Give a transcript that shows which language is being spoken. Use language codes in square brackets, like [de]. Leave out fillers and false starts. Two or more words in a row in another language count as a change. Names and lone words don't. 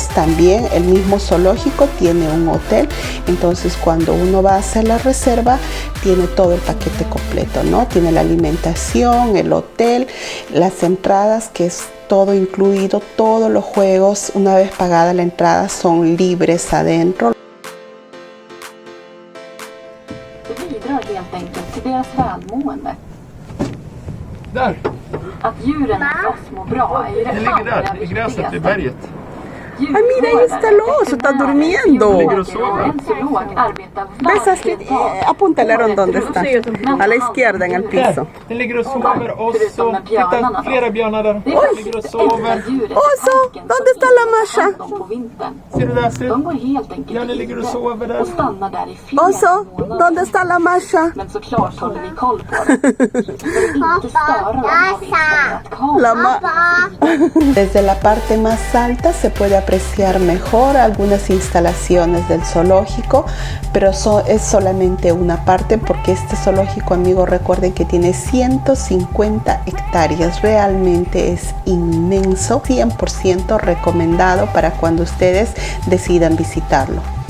[es] También el mismo zoológico tiene un hotel, entonces cuando uno va a hacer la reserva tiene todo el paquete completo, ¿no? Tiene la alimentación, el hotel, las entradas, que es todo incluido, todos los juegos, una vez pagada la entrada, son libres adentro. [sv] Det bidrar helt enkelt till deras välmående. Där! Att djuren hos oss mår bra är ju det Det ligger där, i gräset vid berget. [es] Ay, mira, ahí está el oso, está durmiendo. ¿Ves? Así, apúntale Aaron dónde está. A la izquierda, en el piso. [sv] Den ligger och sover och så, titta, flera björnar där. Den ligger och sover. [es] Oso, ¿dónde está la Masha? [sv] Ser du där, ser du? Björnen ligger och sover där. [es] Oso, ¿dónde está la Masha? [sv] Men såklart håller vi koll på det. För att inte störa dem har vi installerat kameror. [es] Desde la parte más alta se puede apreciar mejor algunas instalaciones del zoológico, pero es solamente una parte porque este zoológico, amigos, recuerden que tiene 150 hectáreas, realmente es inmenso, 100% recomendado para cuando ustedes decidan visitarlo.